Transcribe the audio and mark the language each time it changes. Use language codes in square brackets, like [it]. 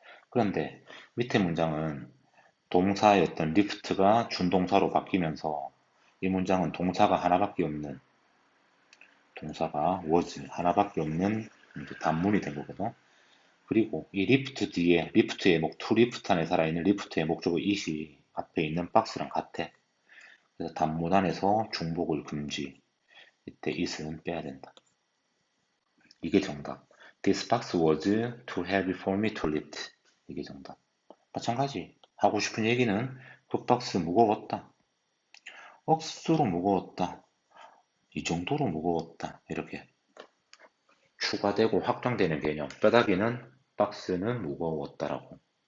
[ko] 그런데 밑에 문장은 동사였던 lift가 준동사로 바뀌면서 이 문장은 동사가 하나밖에 없는 동사가 was 하나밖에 없는 단문이 된 거거든. 그리고 이 리프트 뒤에 리프트의 to 리프트 안에 살아있는 리프트의 목적어 it이 앞에 있는 박스랑 같아. 그래서 단문 안에서 중복을 금지. 이때 it은 빼야 된다. 이게 정답. [en] This box was too heavy for me to lift. [ko] 이게 정답. 마찬가지. 하고 싶은 얘기는 그 박스 무거웠다. 억수로 무거웠다. 이 정도로 무거웠다. 이렇게 추가되고 확장되는 개념. 뼈다귀는 박스는 무거웠다라고.